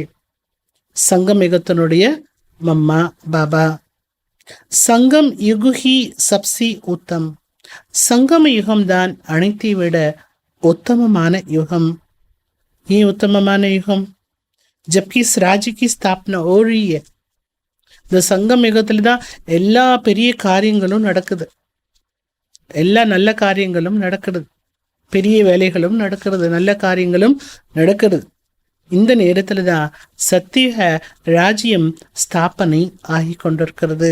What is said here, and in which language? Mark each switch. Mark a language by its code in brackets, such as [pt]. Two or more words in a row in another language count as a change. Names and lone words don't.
[ta] சங்கமயுகத்தினுடைய மம்மா பாபா. [hi] संगम युगही सबसे उत्तम. [ta] சங்கம யுகம்தான் அனைத்தை விட உத்தமமான யுகம். ஏன் உத்தமமான யுகம்? [hi] जबकि इस राज्य की स्थापना हो रही है. [ta] இந்த சங்கம் யுகத்துல தான் எல்லா பெரிய காரியங்களும் நடக்குது. எல்லா நல்ல காரியங்களும் நடக்கிறது. பெரிய வேலைகளும் நடக்கிறது, நல்ல காரியங்களும் நடக்கிறது. இந்த நேரத்துல தான் சத்திய ராஜ்யம் ஸ்தாபனை ஆகி கொண்டிருக்கிறது.